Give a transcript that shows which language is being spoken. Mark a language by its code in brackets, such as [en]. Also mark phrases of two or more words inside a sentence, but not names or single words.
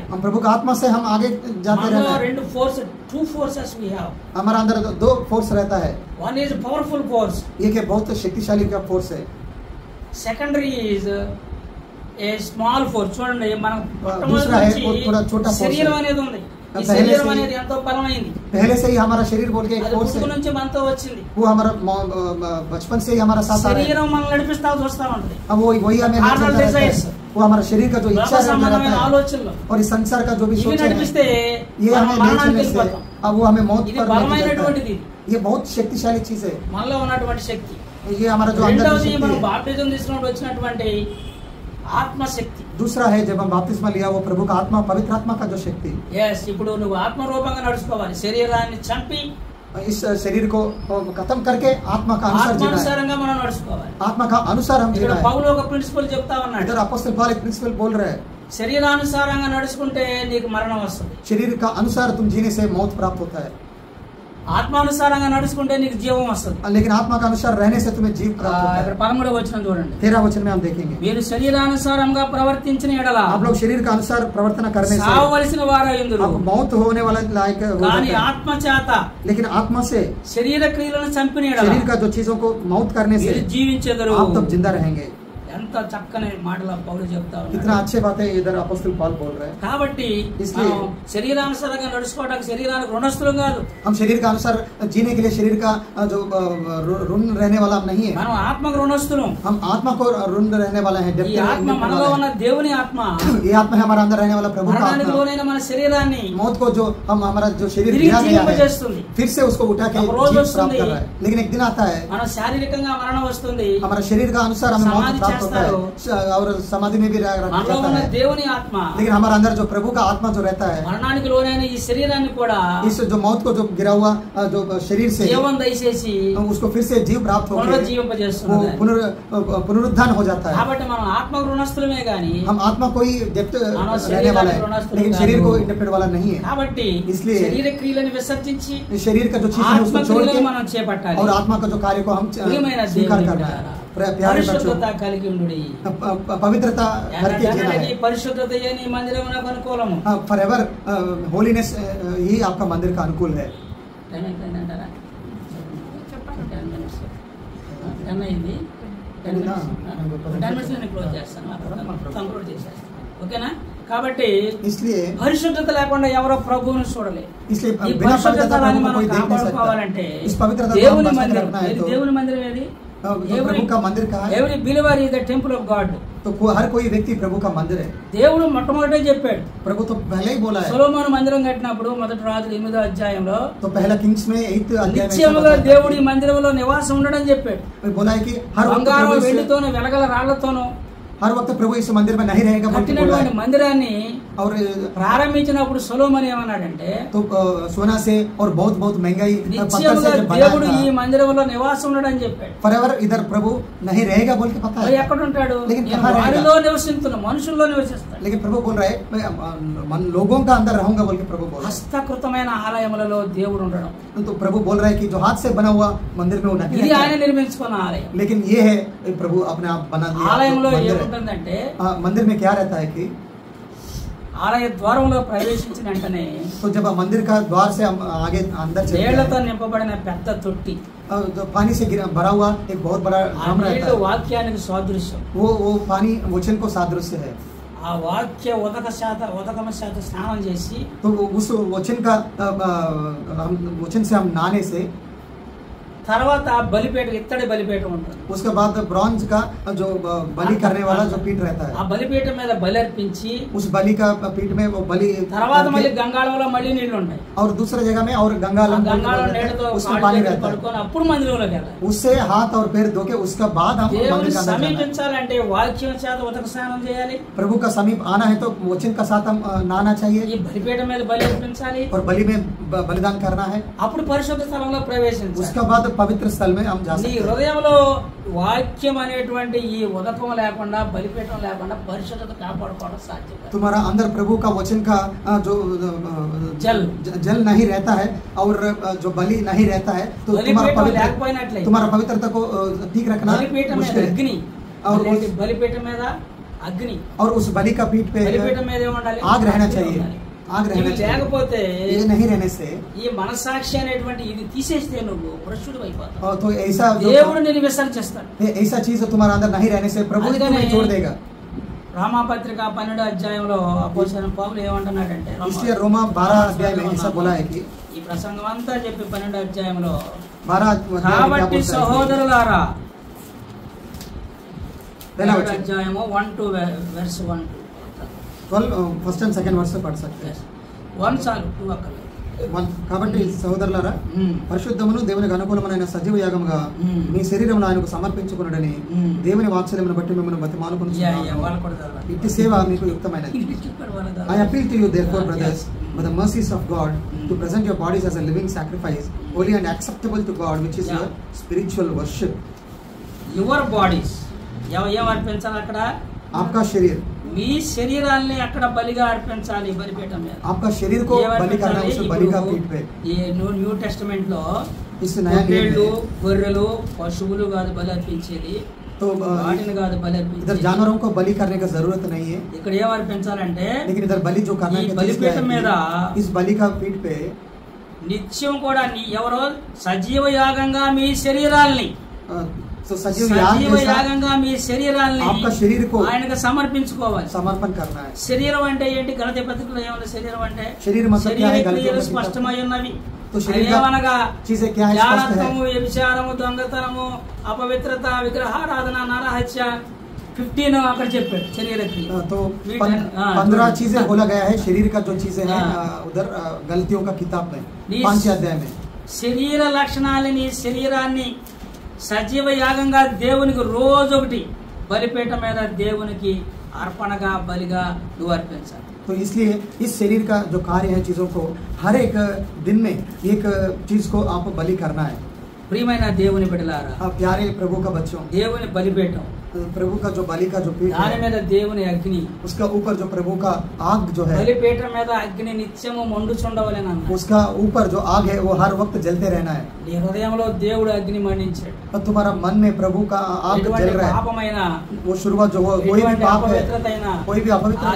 [hi] हम प्रभु का आत्मा से हम आगे जाते [te] మనలో [hi] रहना है। [en] రెండు two forces we have. [hi] हमारा अंदर दो फोर्स रहता है। [en] One is powerful force, [hi] एक है बहुत शक्तिशाली का फोर्स है, [en] Secondary is a small force. [te] చూడండి, మనం [hi] दूसरा है वो थोड़ा छोटा फोर्स [te] శరీరం [hi] है। [te] అనేది ఉంది. ఈ [hi] पहले [te] శరీరం [hi] से ही- [te] అనేది ఎంతో బలమైంది. [hi] पहले से ही हमारा शरीर बोल के एक [te] అది [hi] फोर्स [te] పుట్టుక [hi] है, [te] నుంచి మనతో వచ్చింది. [hi] वो हमारा बचपन से ही हमारा साथ आ रहा है। [te] శరీరం మనల్ని నడిపిస్తా చూస్తా ఉంటది. [hi] अब वही हमें Carnal नचलता रहता है। desires। वो हमारा शरीर का जो [te] లోక [hi] इच्छा रहता [te] సంబంధమైన [hi] है [te] ఆలోచనలు [hi] और इस संसार का जो भी [te] ఇవి [hi] सोच [te] నడిపిస్తే [hi] है ये [te] మనం [hi] हमें ले [te] మరణానికి [hi] चलने से [te] వెళ్ళిపోతాం. [hi] अब वो हमें मौत [te] ఇది [hi] पर लेके जाता [te] బలమైనటువంటిది. [hi] है। ये बहुत शक्तिशाली चीज है। [te] మనలో ఉన్నటువంటి శక్తి. [hi] ये हमारा जो अंदर की [te] రెండవది [hi] शक्ति [te] మనం [hi] है। [te] బాప్టిజం తీసుకున్నప్పుడు వచ్చినటువంటి ఆత్మశక్తి. [hi] दूसरा है जब हम बपतिस्मा लिया वो प्रभु का आत्मा पवित्र आत्मा का जो शक्ति, [te] ఎస్, ఇప్పుడు నువ్వు ఆత్మరూపంగా నడుచుకోవాలి. శరీరాన్ని చంపి [hi] इस शरीर को खत्म करके आत्मा का अनुसार जीना है। [te] ఆత్మానుసారంగా మనం నడుచుకోవాలి. [hi] आत्मा का अनुसार हम [te] ఇక్కడ [hi] जीना है। [te] పౌలు ఒక ప్రిన్సిపల్ చెప్తా ఉన్నాడు. [hi] इधर अपोस्टल पॉल एक प्रिंसिपल बोल रहे हैं, [te] శరీరానుసారంగా నడుచుకుంటే నీకు మరణం వస్తుంది. [hi] शरीर का अनुसार तुम जीने से मौत प्राप्त होता है, [te] ఆత్మానుసారంగా నడుచుకుంటే నీకు జీవం వస్తుంది. [hi] लेकिन आत्मा का अनुसार रहने से तुम्हें जीव प्राप्त होता [te] ఇక్కడ [hi] है। [te] 13వ వచనం చూడండి. [hi] 13 वचन में हम देखेंगे, [te] మీరు శరీరానుసారంగా ప్రవర్తించిన ఎడల [hi] आप लोग शरीर का अनुसार प्रवर्तन करने से [te] సావవలసిన వారయ్యుందురు. [hi] आप मौत होने वाला लायक हो [te] కానీ [hi] जाते हैं। [te] ఆత్మ చేత [hi] लेकिन आत्मा से [te] శరీర క్రియలను చంపిన ఎడల [hi] शरीर का जो चीजों को मौत करने से [te] మీరు జీవించెదరు. [hi] आप तब जिंदा रहेंगे। [te] ఎంత చక్కని మాటలు పౌలు చెప్తా [hi] कितना [te] ఉన్నాడు. [hi] अच्छे बातें इधर अपोस्टल पॉल बोल रहे हैं। [te] కాబట్టి [hi] इसलिए [te] మనం శరీరానుసారంగా నడుచుకోవడానికి శరీరానికి రుణస్థులం కాదు. [hi] हम शरीर का अनुसार जीने के लिए शरीर का जो ऋण रहने वाला हम नहीं है, [te] మనం आत्मకు రుణస్థులం. [hi] हम आत्मा को ऋण रहने वाला है। [te] ఈ ఆత్మ మనలో ఉన్న దేవుని ఆత్మ [hi] ये आत्मा है हमारा अंदर रहने वाला प्रभु का [te] మరణానికి [hi] आत्मा। [te] లోనైన మన శరీరాన్ని [hi] मौत को जो हम हमारा जो शरीर [te] తిరిగి [hi] गिरा गया है [te] జీవింపజేస్తుంది. [hi] फिर से उसको उठा के अब रोज जीव [te] वस्तुंदी। [hi] प्राप्त कर रहा है। लेकिन एक दिन आता है [te] మన శారీరకంగా మరణం వస్తుంది. [hi] हमारा शरीर का अनुसार हमें मौत समाधि प्राप्त होता है और समाधि में भी रखा [te] మనలో [hi] जाता [te] ఉన్న [hi] है। [te] దేవుని ఆత్మ [hi] लेकिन हमारे अंदर जो प्रभु का आत्मा जो रहता है, [te] మరణానికి లోనైన ఈ శరీరాన్ని కూడా [hi] इस जो मौत को जो गिरा हुआ जो शरीर से [te] జీవం దయచేసి [hi] उसको फिर से जीव प्राप्त होकर वो [te] పునరుజ్జీవింపజేస్తున్నది. [hi] पुनरुत्थान हो जाता है। [te] కాబట్టి మనం ఆత్మ రుణస్థులమే గాని [hi] हम आत्मा कोई डेप्थ मानव रहने शरीर वाला का है, ऋणास्थुल लेकिन काదు। शरीर को इंडिपेंडेंट वाला नहीं है। [te] కాబట్టి [hi] इसलिए [te] శరీర క్రియలను విసర్జించి [hi] इस शरीर का जो चीज है उसको छोड़ [te] ఆత్మక్రియలను [hi] के [te] మనం చేపట్టాలి. [hi] और आत्मा का जो कार्य को हम [te] ప్రియమైన [hi] स्वीकार [te] దేవుని [hi] करना [te] బిడ్డలారా, [hi] है। प्यारे बच्चों, [te] పరిశుద్ధత కలిగి ఉండుడి. [hi] पवित्रता करके जीना है. [te] పరిశుద్ధతయే నీ మందిరమునకు అనుకూలము. [en] forever holiness [hi] ही आपका मंदिर का अनुकूल है. [te] 10 అయిందంటారా? 10 minutes. 10 అయింది. 10 minutes నేను క్లోజ్ చేస్తాను. కంక్లూడ్ చేసేస్తాను. ఓకేనా? కాబట్టి [hi] इसलिए [te] పరిశుద్ధత లేకుండా ఎవరో ప్రభువును చూడలేదు. [hi] इसलिए [te] ఈ [hi] बिना पवित्रता [te] పరిశుద్ధతని [hi] प्रभु को [te] మనం [hi] कोई देख नहीं [te] కాపాడుకోవాలంటే [hi] सकता. इस पवित्रता को [te] దేవుని [hi] हम [te] మందిరం, [hi] रखना है [te] ఏది [hi] तो [te] దేవుని మందిరం ఏది? [hi] जो प्रभु का मंदिर कहाँ है? [en] Every believer is the temple of God. [hi] तो हर कोई व्यक्ति प्रभु का मंदिर है. [te] దేవుడు మొట్టమొదటే చెప్పాడు. [hi] प्रभु तो पहले ही बोला है. [te] సొలొమోను మందిరం కట్టినప్పుడు మొదటి రాజులు 8వ అధ్యాయంలో [hi] तो पहला किंग्स में 8 अध्याय में [te] నిత్యముగా దేవుడు ఈ మందిరంలో నివాసం ఉండడం చెప్పాడు. [hi] बोला है कि हर वक्त [te] బంగారం [hi] प्रभु [te] వెండితోనూ వెలగల రాళ్లతోనూ [hi] हर वक्त प्रभु इस मंदिर में नहीं रहेगा बोल के बोला [te] కట్టినటువంటి [hi] है. [te] మందిరాన్ని [hi] और [te] ప్రారంభించినప్పుడు సొలొమోను ఏమన్నాడంటే [hi] तो सोना से और बहुत महंगाई पत्थर [te] నిత్యముగా [hi] से जब [te] దేవుడు ఈ [hi] बनाया [te] మందిరంలో నివాసం ఉండడని చెప్పాడు. [hi] फॉरएवर इधर प्रभु नहीं रहेगा बोल के पता [te] మరి [hi] है. [te] ఎక్కడ ఉంటాడు? [hi] लेकिन [te] నేను [hi] कहाँ रहेगा? [te] వారిలో నివసిస్తున్నా, మనుషుల్లో నివసిస్తాడు. [hi] लेकिन प्रभु बोल रहा है मैं लोगों का अंदर रहूंगा बोल के प्रभु बोल रहा [te] హస్తకృతమైన ఆలయములలో దేవుడు ఉండడం, [hi] है. तो प्रभु बोल रहा है कि जो हाथ से बना हुआ मंदिर में वो नहीं [te] ఇది [hi] रहता [te] ఆయన [hi] है. [te] నిర్మించుకున్న ఆలయం. [hi] लेकिन ये है प्रभु अपने आप बना दिया [te] ఆలయంలో [hi] मंदिर है. [te] ఏముంటుందంటే [hi] मंदिर में क्या रहता है कि [te] ఆలయ ద్వారంలో ప్రవేశించిన వెంటనే [hi] तो जब मंदिर का द्वार से हम आगे अंदर चलते [te] నీళ్లతో [hi] हैं [te] నింపబడిన పెద్ద తొట్టి, [hi] तो पानी से भरा हुआ एक बहुत बड़ा [te] ఆ [hi] ड्रम रहता [te] నీళ్లు [hi] है. [te] వాక్యానికి సాదృశ్యం. [hi] वो पानी वचन को सादृश्य है. [te] ఆ వాక్య ఉదకమ శాత స్నానం చేసి [hi] तो उस वचन का वचन से हम नहाने से [te] తర్వాత బలిపీఠ, ఇత్తడి బలిపీఠ ఉంటుంది. [hi] उसके बाद ब्रॉन्ज का जो बलि करने वाला जो पीठ रहता [te] ఆ [hi] है, [te] బలిపీఠం మీద బలి అర్పించి [hi] उस बलि का पीठ में वो बलि [te] తర్వాత మళ్ళీ [hi] करके, [te] గంగాళంలో మళ్ళీ నీళ్లు ఉంటాయి. [hi] और दूसरे जगह में और [te] ఆ [hi] गंगालम [te] గంగాళం నీళ్లతో [hi] उसमें पानी रहता है. [te] పడుకొని అప్పుడు మందిరంలోకి వెళ్ళాలి. [hi] उससे हाथ और पैर धो के उसका बाद हम [te] దేవుని [hi] मंदिर का अंदर जाना है. [te] సమీపించాలంటే వాక్యం చేత ఉదక స్నానం చేయాలి. [hi] प्रभु का समीप आना है तो वचन का साथ हम नहाना [te] ఈ [hi] चाहिए [te] బలిపీఠం మీద బలి అర్పించాలి. [hi] और बलि में बलिदान करना है. [te] అప్పుడు పరిశుద్ధ స్థలంలో ప్రవేశించాలి. [hi] उसके बाद पवित्र स्थल में हम जा [te] నీ [hi] सकते हैं. [te] హృదయంలో వాక్యం అనేటువంటి ఈ ఉదకం లేకుండా, బలిపీఠం లేకుండా పరిశుద్ధత కాపాడుకోవడం సాధ్యం కాదు. [hi] तुम्हारा अंदर प्रभु का वचन का जो जल नहीं रहता है और जो बलि नहीं रहता है तो [te] బలిపీఠం లేకపోయినట్లయితే [hi] तुम्हारा पवित्रता को ठीक रखना [te] బలిపీఠం మీద [hi] मुश्किल है. [te] అగ్ని, [hi] और [te] బలిపీఠం మీద అగ్ని, [hi] और उस बलि का पीठ पे [te] బలిపీఠం మీద ఏముండాలి? [hi] आग रहना [te] అగ్ని [hi] चाहिए. [te] ఉండాలి. [hi] आग रहना [te] ఇవి [hi] चाहिए. [te] లేకపోతే [hi] ये नहीं रहने से [te] ఈ మనసాక్షి అనేటువంటి ఇది తీసేస్తే నువ్వు భ్రష్టుడు అయిపోతావు. [hi] तो ऐसा [te] దేవుడు నిన్ను విసర్జిస్తాడు. [hi] ऐसा चीज तुम्हारा अंदर नहीं रहने से प्रभु [te] అందుకనే [hi] तुम्हें छोड़ देगा. [te] రామాపత్రిక 12వ అధ్యాయంలో అపోస్తలుడైన పౌలు ఏమంటున్నాడంటే, [hi] इसलिए रोमा 12 अध्याय में ऐसा बोला है कि [te] ఈ ప్రసంగం అంతా చెప్పి 12వ అధ్యాయంలో [hi] 12 अध्याय में क्या [te] కాబట్టి [hi] बोलता है? [te] సహోదరులారా, [hi] पहला [te] 12వ [hi] वचन [te] అధ్యాయము 1-1 [hi] 12 [en] first and second verse [hi] से पढ़ सकते हैं. [te] 1 చాలు, 2 అక్కర్లేదు. కాబట్టి సహోదరులారా, పరిశుద్ధమును దేవునికి అనుకూలమైన సజీవ యాగముగా మీ శరీరమును ఆయనకు సమర్పించుకునుడని దేవుని వాత్సల్యమును బట్టి మిమ్మల్ని బతిమాలుకొనుచున్నాను. వాళ్ళు కూడా చదవాలి. ఇట్టి సేవ మీకు యుక్తమైనది. చెప్పారు వాళ్ళ ద్వారా. [en] I appeal to you therefore brothers by the mercies of God to present your bodies as a living sacrifice holy and acceptable to God which is your spiritual worship. your bodies [te] ఏం అర్పించాలి అక్కడ? [hi] आपका शरीर, [te] మీ శరీరాల్ని అక్కడ బలిగా అర్పించాలి బలిపీఠం మీద. [hi] आपका शरीर को बलि करना है उस बलि का पीठ पे. [te] ఈ న్యూ టెస్టమెంట్ లో [hi] इस नया नियम [te] పొట్టేళ్ళు, [hi] में [te] గొర్రెలు, పశువులు కాదు బలి అర్పించేది, [hi] तो [te] వాటిని కాదు బలి [hi] इधर [te] అర్పించేది. [hi] जानवरों को बलि करने का जरूरत नहीं है. [te] ఇక్కడ ఏం అర్పించాలంటే [hi] लेकिन इधर बलि जो करना [te] ఈ [hi] है [te] బలిపీఠం మీద [hi] इस बलि का पीठ पे [te] నిత్యం కూడా ఎవరో సజీవ యాగంగా మీ శరీరాల్ని, [hi] तो सजीव याग [te] సజీవ [hi] जैसा [te] యాగంగా మీ శరీరాల్ని [hi] आपका शरीर को [te] ఆయనకు సమర్పించుకోవాలి. [hi] समर्पण करना है. [te] శరీరం అంటే ఏంటి? గలతీ పత్రికలో ఏమన్నా శరీరం అంటే [hi] शरीर मतलब क्या है? [te] శరీర [hi] गलतियों [te] క్రియలు [hi] में [te] స్పష్టమై ఉన్నవి. [hi] तो शरीर का [te] ఏమనగా [hi] चीजें क्या है? स्पष्ट है. [te] జారత్వము, వ్యభిచారము, దొంగతనము, అపవిత్రత, విగ్రహారాధన, నరహత్య, 15 అక్కడ చెప్పాడు శరీర క్రియ. [hi] तो वीट- 15 हाँ, चीजें बोला गया है शरीर का जो चीजें हैं हाँ। उधर गलतियों का किताब में नी- 5 अध्याय में [te] శరీర లక్షణాలని, శరీరాన్ని సజీవ యాగంగా దేవునికి రోజు ఒకటి బలిపీఠం మీద దేవునికి అర్పణగా బలిగా నువ్వు అర్పించాలి. [hi] तो इसलिए इस शरीर का जो कार्य है चीजों को हर एक दिन में एक चीज को आपको बलि करना है. [te] ప్రియమైన దేవుని బిడ్డలారా, [hi] प्यारे प्रभु का बच्चों, [te] దేవుని బలిపీఠం [hi] प्रभु का जो बलि का जो पीठ [te] దాని [hi] है [te] మీద దేవుని అగ్ని, [hi] उसका ऊपर जो प्रभु का आग जो है [te] బలిపీఠం మీద అగ్ని నిత్యము మండుచుండవలెను అన్నాడు. [hi] उसका ऊपर जो आग है वो हर वक्त जलते रहना है। [te] నీ హృదయంలో దేవుడు అగ్ని మండించాడు. [hi] और तुम्हारा मन में प्रभु का आग [te] ఎటువంటి [hi] जल रहा है। [te] పాపమైన, [hi] वो शुरुआत जो कोई भी [te] ఎటువంటి [hi] पाप है, [te] అపవిత్రతైన [hi] कोई भी अपवित्रता